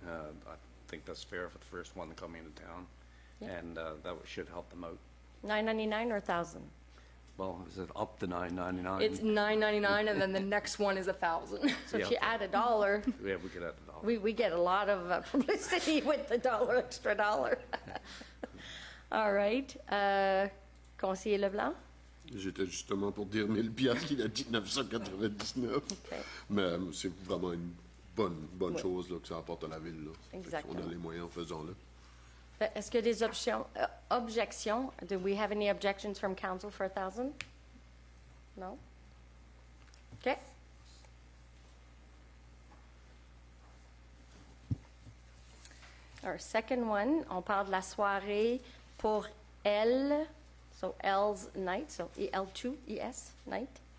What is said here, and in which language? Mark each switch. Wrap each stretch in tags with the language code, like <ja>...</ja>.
<en>I think that's fair for the first one coming into town, and that should help them out. $9.99 or $1,000? Well, is it up to $9.99? It's $9.99, and then the next one is $1,000. So if you add $1, yeah, we could add $1. We get a lot of publicity with the extra $1. All right. Conseiller Leblanc?</en> <fr>J'étais justement pour dire 1000 piastres qu'il a dit 999. Okay. Mais c'est vraiment une bonne chose là, que ça apporte à la ville. Là. Exactement. On a les moyens, faisons-le. Est-ce qu'il y a des objections?</fr> <en>Do we have any objections from council for $1,000? No? Okay. Our second one,</en> <fr>on parle de la soirée pour L,</fr> <en>so L's night, so EL2, ES night.</en>